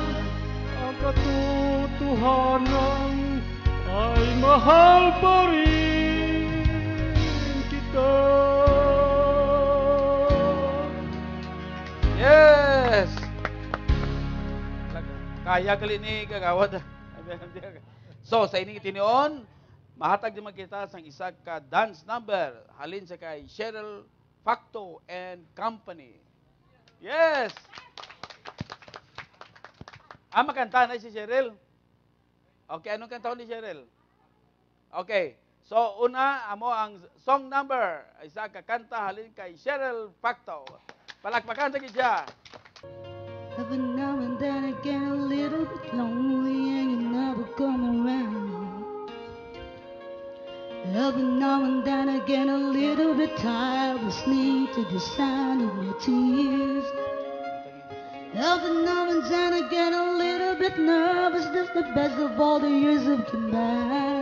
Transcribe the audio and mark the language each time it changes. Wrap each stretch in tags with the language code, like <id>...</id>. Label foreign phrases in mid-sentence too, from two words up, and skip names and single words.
<tl>Ang katotohanan ay mahal pa rin kita.</tl> <en>Yes!</en> <hil>Kaya kali ni kagawad. So, sa ining itinion, mahatag naman kita sa isa ka</hil> <en>dance number.</en> <hil>Halin sa kay Cheryl Facto and Company. Yes! Makanta na si Cheryl.</hil> <tl>Okay, anong kanta ni Cheryl?</tl> <en>Okay.</en> <hil>So, una, amo ang</hil> <en>song number.</en> <hil>Isa ka kanta halin kay Cheryl Facto. Palakpakan sa gidya.</hil> <en>Every now and then I get a little bit lonely and you never come around. Every now and then I get a little bit tired listening to the sound of your tears. Every now and then I get a little bit nervous, that's the best of all the years have come by.</en>